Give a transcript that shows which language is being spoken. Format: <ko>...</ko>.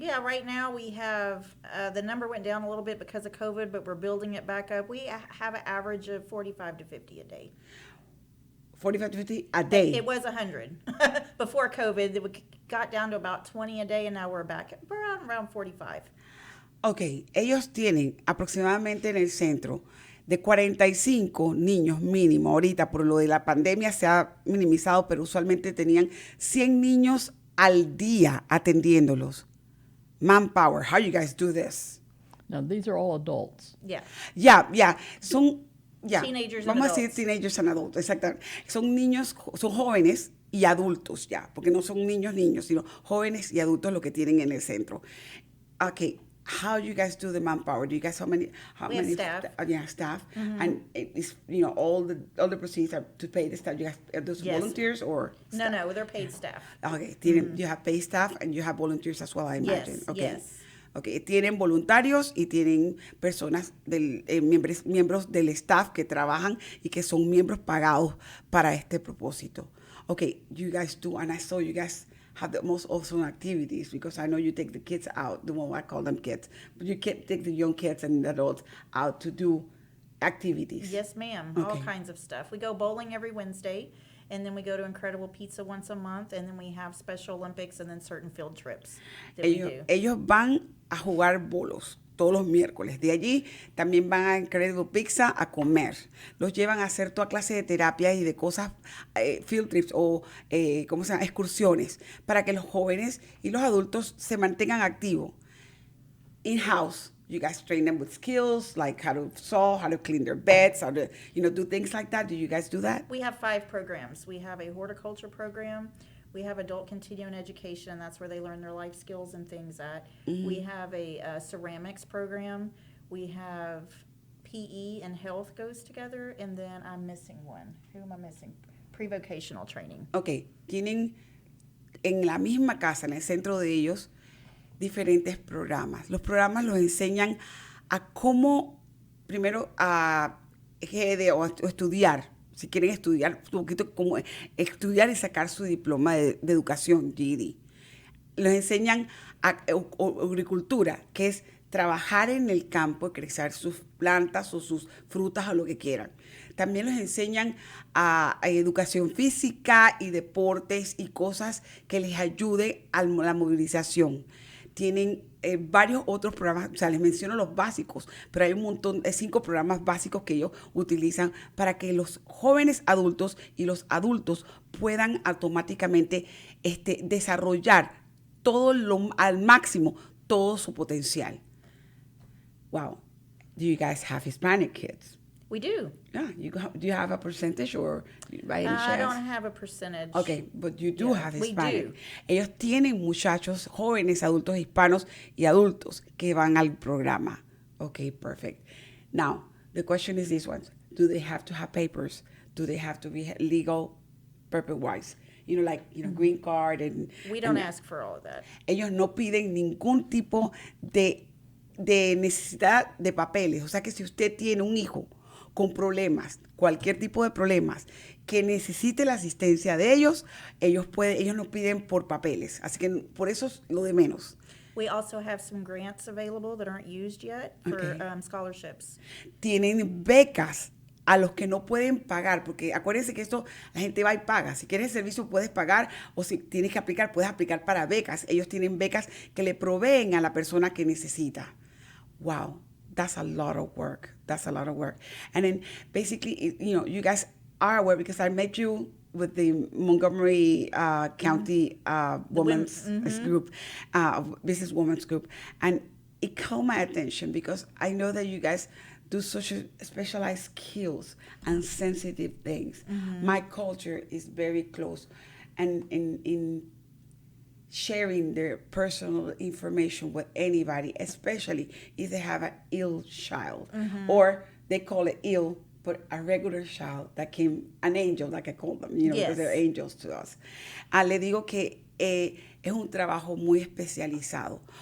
<en>Yeah, right now we have, the number went down a little bit because of COVID, but we're building it back up. We have an average of 45 to 50 a day. 45 to 50 a day? It was 100. Before COVID, it got down to about 20 a day, and now we're around 45.</en> <es>Ok, ellos tienen aproximadamente en el centro de 45 niños mínimo. Ahorita por lo de la pandemia se ha minimizado, pero usualmente tenían 100 niños al día atendiéndolos.</es> <en>Manpower, how you guys do this? Now, these are all adults. Yeah.</en> <es>Ya, son</es> <en>Teenagers and</en> <es>vamos a decir</es> <en>adults. teenagers and adults,</en> <es>exactamente. Son niños, son jóvenes y adultos ya, porque no son niños, sino jóvenes y adultos lo que tienen en el centro.</es> <en>Okay, how do you guys do the manpower? Do you guys how many have staff. Staff. And it's all the proceeds are to pay the staff. You guys are those Yes. volunteers or staff? No, they're paid staff. Okay, you have paid staff and you have volunteers as well, I imagine. Yes, Okay. yes.</en> <es>Okay, tienen voluntarios y tienen personas miembros del staff que trabajan y que son miembros pagados para este propósito.</es> <en>Okay, you guys do, and I saw you guys have the most awesome activities because I know you take the kids out, I call them kids, but you take the young kids and the adults out to do activities. Yes, ma'am. All Okay. kinds of stuff. We go bowling every Wednesday, and then we go to Incredible Pizza once a month, and then we have Special Olympics and then certain field trips that we do.</en> <es>Ellos van a jugar bolos todos los miércoles. De allí también van a Incredible Pizza a comer. Los llevan a hacer toda clase de terapias y de cosas, field trips o excursiones, para que los jóvenes y los adultos se mantengan activos.</es> <en>In-house, you guys train them with skills like how to sew, how to clean their beds, how to, do things like that. Do you guys do that? We have 5 programs. We have a horticulture program. We have adult continuing education, and that's where they learn their life skills and things at. We have a ceramics program. We have PE and health goes together, and then I'm missing one. Who am I missing? Pre-vocational training.</en> <es>Ok, tienen en la misma casa, en el centro de ellos, diferentes programas. Los programas los enseñan a cómo, primero, a estudiar. Si quieren estudiar, un poquito como estudiar y sacar su diploma de educación, GED. Les enseñan agricultura, que es trabajar en el campo, crecer sus plantas o sus frutas o lo que quieran. También les enseñan a educación física y deportes y cosas que les ayuden a la movilización. tienen varios otros programas, o sea, les menciono los básicos, pero hay un montón de 5 programas básicos que ellos utilizan para que los jóvenes adultos y los adultos puedan automáticamente desarrollar al máximo todo su potencial.</es> <en>Wow. Do you guys have Hispanic kids? We do. Yeah. Do you have a percentage or by any chance? I don't have a percentage. Okay, but you do have we Hispanic. do.</en> <es>Ellos tienen muchachos, jóvenes, adultos hispanos y adultos que van al programa.</es> <en>Okay, perfect. Now, the question is this one. Do they have to have papers? Do they have to be legal purpose-wise? Green card and... We don't ask for all of that.</en> <es>Ellos no piden ningún tipo de necesidad de papeles. O sea que si usted tiene un hijo con problemas, cualquier tipo de problemas, que necesite la asistencia de ellos no piden por papeles. Así que por eso es lo de menos.</es> <en>We also have some grants available that aren't used yet for Okay. scholarships.</en> <es>Tienen becas a los que no pueden pagar, porque acuérdense que esto, la gente va y paga. Si quieres el servicio puedes pagar, o si tienes que aplicar, puedes aplicar para becas. Ellos tienen becas que le proveen a la persona que necesita.</es> <en>Wow, that's a lot of work. That's a lot of work. And then basically, you guys are aware because I met you with the Montgomery County Women's Group, Business Women's Group. And it caught my attention because I know that you guys do such specialized skills and sensitive things. My culture is very close. And in sharing their personal information with anybody, especially if they have an ill child, or they call it ill, but a regular child that came, an angel, like I call them, Yes. because they're angels to us.</en> <es>Le digo que es un trabajo muy especializado.</es>